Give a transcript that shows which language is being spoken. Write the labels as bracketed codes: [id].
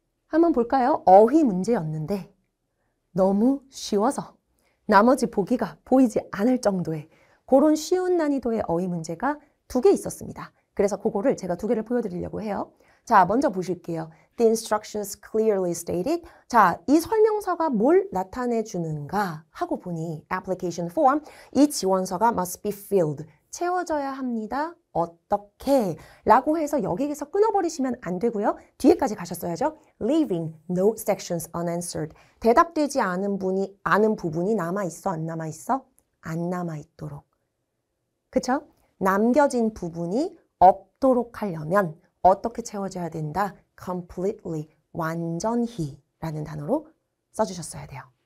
[ko] 한번 볼까요? 어휘 문제였는데 너무 쉬워서 나머지 보기가 보이지 않을 정도의 그런 쉬운 난이도의 어휘 문제가 2개 있었습니다. 그래서 그거를 제가 2개를 보여드리려고 해요. 자, 먼저 보실게요. [en] The instructions clearly stated. [ko] 자, 이 설명서가 뭘 나타내 주는가 하고 보니 [en] application form, [ko] 이 지원서가 [en] must be filled. [ko] 채워져야 합니다. 어떻게? 라고 해서 여기에서 끊어버리시면 안 되고요. 뒤에까지 가셨어야죠. [en] Leaving no sections unanswered. [ko] 대답되지 않은 부분이 남아있어? 안 남아있어? 안 남아있도록. 그쵸? 남겨진 부분이 없도록 하려면 어떻게 채워져야 된다? completely, 완전히 라는 단어로 써주셨어야 돼요.